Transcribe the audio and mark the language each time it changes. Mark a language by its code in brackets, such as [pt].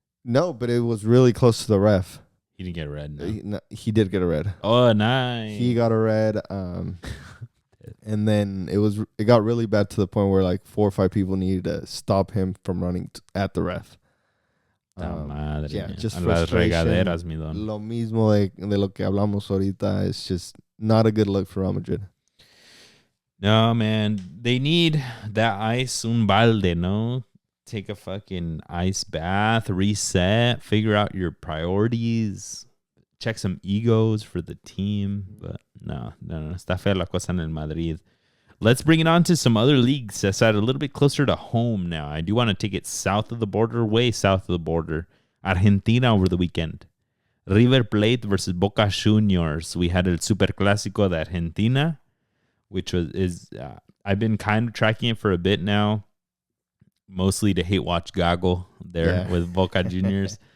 [en] No, but it was really close to the ref. He didn't get a red. No. He did get a red. Oh, nice. He got a red. And then it got really bad to the point where like 4 or 5 people needed to stop him from running at the ref. Just frustration. [es] Lo mismo de lo que hablamos ahorita. [en] It's just not a good look for Real Madrid. No, man. They need that ice, [es] un balde, no? [en] Take a fucking ice bath, reset, figure out your priorities, check some egos for the team. But no. [es] Está fea la cosa en el Madrid. [en] Let's bring it on to some other leagues that's a little bit closer to home now. I do want to take it south of the border, way south of the border. Argentina over the weekend. River Plate versus Boca Juniors. We had el Superclásico de Argentina, which is I've been kind of tracking it for a bit now, mostly to hate watch Gago there with Boca Juniors.